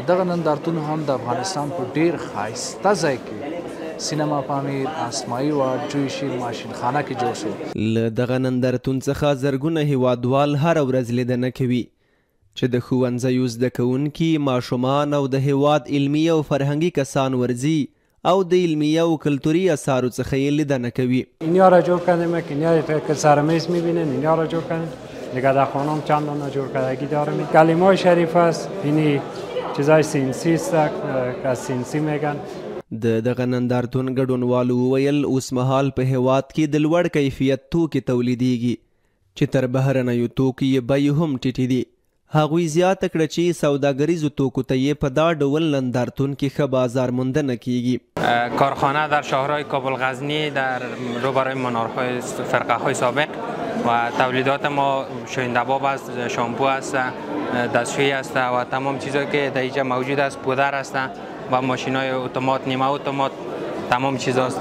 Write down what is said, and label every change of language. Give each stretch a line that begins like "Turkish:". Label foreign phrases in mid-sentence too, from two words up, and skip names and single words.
Pashto: دغه نندارتون هم د افغانستان په ډېر ښایسته ځای کې سینما پامیر، اسمایي واټ، جوی شیر ماشین خانه کې جوړ شو. له دغه نندارتون څخه زرګونه هیوادوال هره ورځ لیدنه کوي چې د ښوونځیو زده کوونکي، ماشومان او د هیواد علمي او فرهنګي کسان ورځي او د علمي او کلتوری اثارو څخه یې لیدنه کوي.
Persian: اینها را جور کردیم که اینها که سرمیز میبینین اینها را جور کردیم دیگه در خانم چندان جور کردگی دارم. کلمه شریف است، اینی چیزای سینسی است که سینسی میگن.
Pashto: د دغه نندارتون ګډونوالو وویل اوس مهال په هیواد کې د لوړ کیفیت توکي تولیدیږي چې تر بهرنیو توکو یې بیې هم ټیټې دي. هغوی زیاته کړه چې سوداګریزو توکو ته یې په دا ډول نندارتون کې ښه بازار موندنه کیږي.
Persian: کارخانه در شهرهای کابل غزنی در روبروی منارهای فرقه‌های سابق و تولیدات ما شوینده‌باب است، شامپو است، دستشویی است و تمام چیزایی که در اینجا موجود است، پودر است و ماشین‌های اتومات، نیمه اتومات، تمام چیزا است.